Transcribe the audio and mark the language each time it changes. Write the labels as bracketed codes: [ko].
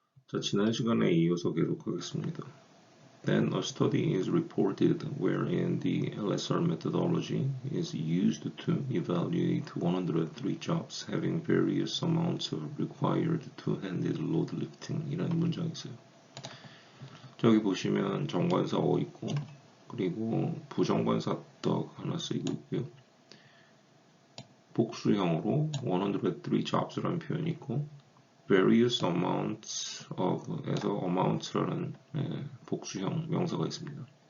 [ko] 자, 지난 시간에 이어서 계속하겠습니다. [en] Then a study is reported wherein the LSR methodology is used to evaluate 103 jobs having various amounts of required two-handed load lifting [ko] 이라는 문장이 있어요. 저기 보시면 정관사 어 있고 그리고 부정관사 떡 하나 쓰이고 있고요. 복수형으로 103 jobs라는 표현이 있고 [en] various amounts of [ko] 에서 amounts라는 복수형 명사가 있습니다.